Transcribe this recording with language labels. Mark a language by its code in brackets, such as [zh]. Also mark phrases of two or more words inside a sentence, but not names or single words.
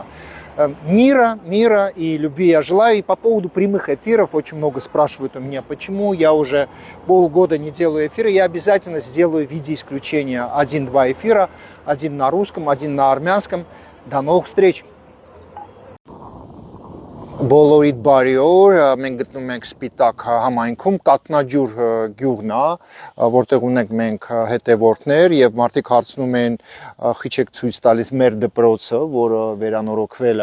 [ru] Мира и любви я желаю. И по поводу прямых эфиров очень много спрашивают у меня, почему я уже полгода не делаю эфиры. Я обязательно сделаю в виде исключения 1-2 эфира, один на русском, один на армянском. До новых встреч! [hy] Բոլորիդ բարի օր, մենք գտնվում ենք Սպիտակ համայնքում, Կատնաջուր գյուղն է, որտեղ ունենք մենք հետևորդներ եւ մարդիկ հարցնում են խիչեք ցույց տալիս մեր դպրոցը, որը վերանորոգվել